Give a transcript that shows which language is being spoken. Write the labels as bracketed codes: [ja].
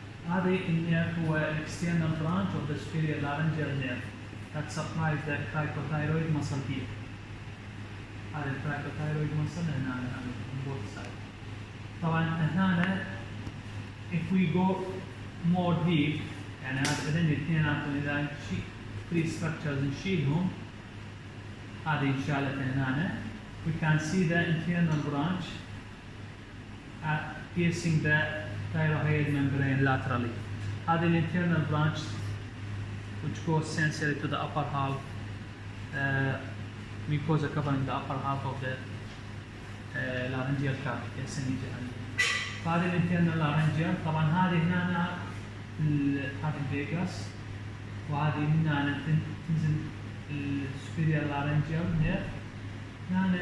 [ar] هذه النيرف هو [en] external branch of the superior laryngeal nerve that supplies the cricothyroid muscle here. هذا cricothyroid muscle هنا on both sides. [ar] طبعا هنا [en] if we go more deep، [ar] يعني هذين الاثنيناتهم إذا [en] three structures [ar] نشيلهم، هذه انشالت هنا. [en] We can see the internal branch piercing the thyroid membrane laterally. هذه internal branch which goes sensory to the upper half, mucosa covering the upper half of the laryngeal cavity. هذه internal laryngeal. [ar] طبعا هذه هنا هذه الفيجاس، وهذه هنا تنزل [en] superior laryngeal nerve.